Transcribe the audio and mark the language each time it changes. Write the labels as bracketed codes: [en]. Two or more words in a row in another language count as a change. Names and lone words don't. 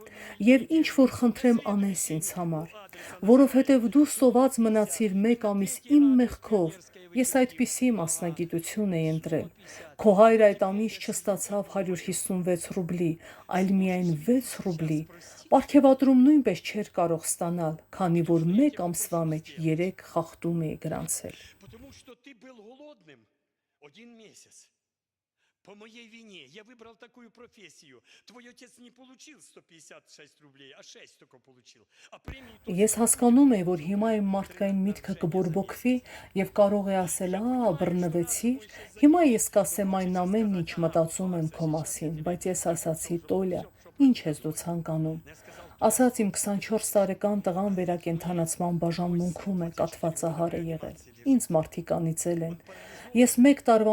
[hy] եւ ինչ որ խնդրեմ անես ինձ համար, որովհետեւ դու սոված մնացիր 1 ամիս իմ մեղքով, ես այդպիսի մասնագիտություն էի ընտրել։ Քո հայր այդ ամիս չստացավ 156 ռուբլի, այլ միայն 6 ռուբլի։ Պարգևատրում նույնպես չէր կարող ստանալ, քանի որ 1 ամսվա մեջ 3 խախտում էի գրանցել։ [ru] Потому что ты был голодным 1 месяц. По моей вине я выбрал такую профессию. Твой отец не получил 156 рублей, а 6 только получил. А премии тоже [hy] Ես հասկանում եմ, որ հիմա իմ մարդկային միտքը կբորբոքվի եւ կարող է ասել՝ «Ա, բռնվեցիր»։ Հիմա ես կասեմ այն ամենն, ինչ մտածում եմ քո մասին, բայց ես ասացի՝ «Տոլյա, ինչ ես դու ցանկանում»։ Ասաց իմ 24 տարեկան տղան վերակենդանացման բաժանմունքում է, կաթվածահար է եղել։ Ինձ մարդիկ անիծել են։ Ես 1 տարվա